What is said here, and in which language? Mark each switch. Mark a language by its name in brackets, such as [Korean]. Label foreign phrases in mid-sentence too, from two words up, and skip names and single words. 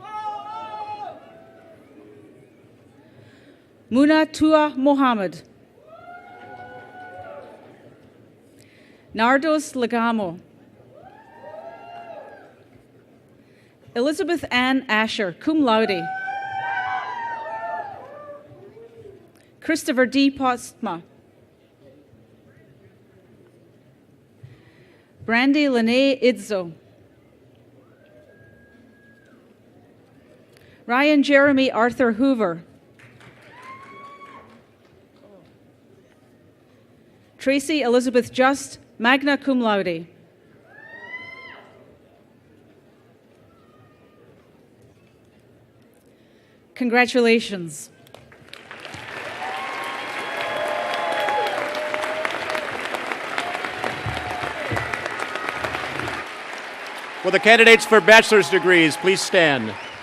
[English] Muna Tua Mohammed. Nardos Legamo. Elizabeth Ann Asher, [Latin] cum laude. [English] Christopher D. Postma. Brandy Lene Idzo. Ryan Jeremy Arthur Hoover. Tracy Elizabeth Just, [Latin] magna cum laude. [English] Congratulations. Will the candidates for bachelor's degrees please stand?